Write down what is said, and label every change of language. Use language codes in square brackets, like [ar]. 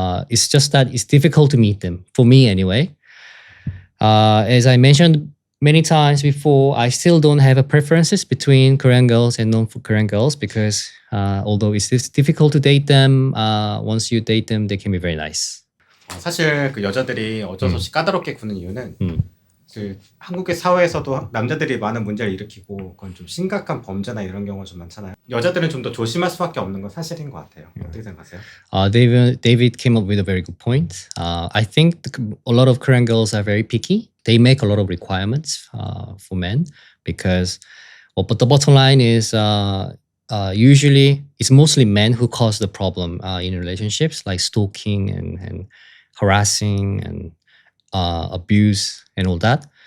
[en] It's just that it's difficult to meet them, for me anyway. As I mentioned many times before, I still don't have a preferences between Korean girls and non-Korean girls, because although it's difficult to date them, once you date them, they can be very nice. [ko] 사실 그 여자들이 어쩔 수 없이 까다롭게 구는 이유는 그 한국의 사회에서도 남자들이 많은 문제를 일으키고 그건 좀 심각한 범죄나 이런 경우가 좀 많잖아요. 여자들은 좀 더 조심할 수밖에 없는 건 사실인 것 같아요. 어떻게 생각하세요? [en] David came up with a very good point. I think a lot of Korean girls are very picky. They make a lot of requirements for men because, but the bottom line is usually it's mostly men who cause the problem in relationships, like stalking and harassing and abuse and all that.